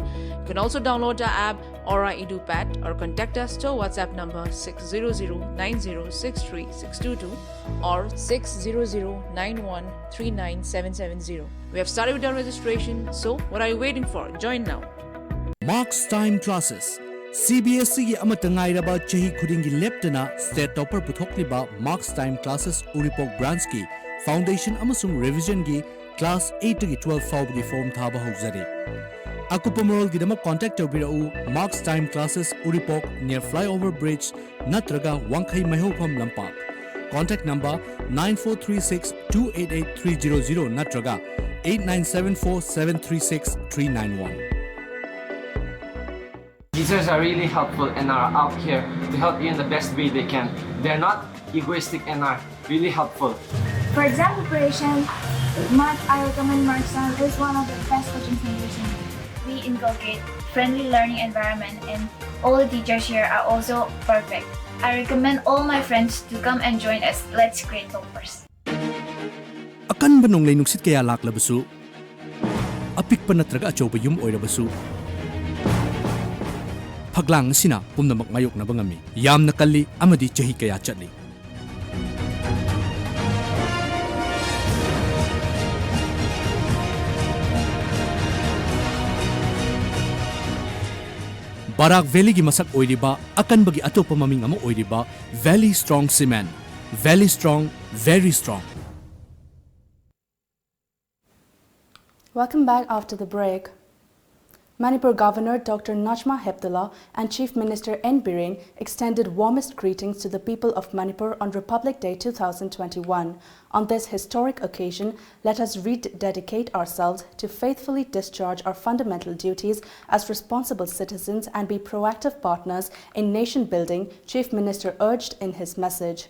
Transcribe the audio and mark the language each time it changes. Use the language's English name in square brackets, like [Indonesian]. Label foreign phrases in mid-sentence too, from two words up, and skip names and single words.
[English] You can also download our app Aura EduPad or contact us to our WhatsApp number 600-9063-622 or 600-9139-770. We have started with our registration, so what are you waiting for? Join now. Marks Time Classes. [Manipuri] CBSE gi amata ngairaba chahi khudingi leptana [English] state topper [Manipuri] puthokliba Marks Time Classes Uripok branch ki foundation amasung revision gi class 8 gi 12 fawb gi form thaba hojari. Akupamorol gi dama contact tawbirau Marks Time Classes Uripok [English] near flyover bridge [Manipuri] natraga Wangkhai Mahopam Lampak. [English] Contact number 9436 288 300 natraga 8974 736 391. Teachers are really helpful and are out here to help you in the best way they can. They're not egoistic and are really helpful. For exam preparation, I recommend Markson is one of the best coaching centers in the world. We inculcate friendly learning environment and all the teachers here are also perfect. I recommend all my friends to come and join us. Let's create toppers. [Manipuri] Akan banong lay nuksit kaya laklabasu. Apik pa natraga achoba yum oirabasu. Paglang sina pumnamak mayok na bangami. Yam nakali amadi chahi kaya chatli. Barak Valley gi masak oiriba akan bagi atopa maming amo oiriba Valley Strong Cement. [English] Valley Strong, very strong. Welcome back after the break. Manipur Governor Dr. Najma Heptullah and Chief Minister N. Biren extended warmest greetings to the people of Manipur on Republic Day 2021. On this historic occasion, let us rededicate ourselves to faithfully discharge our fundamental duties as responsible citizens and be proactive partners in nation building, Chief Minister urged in his message.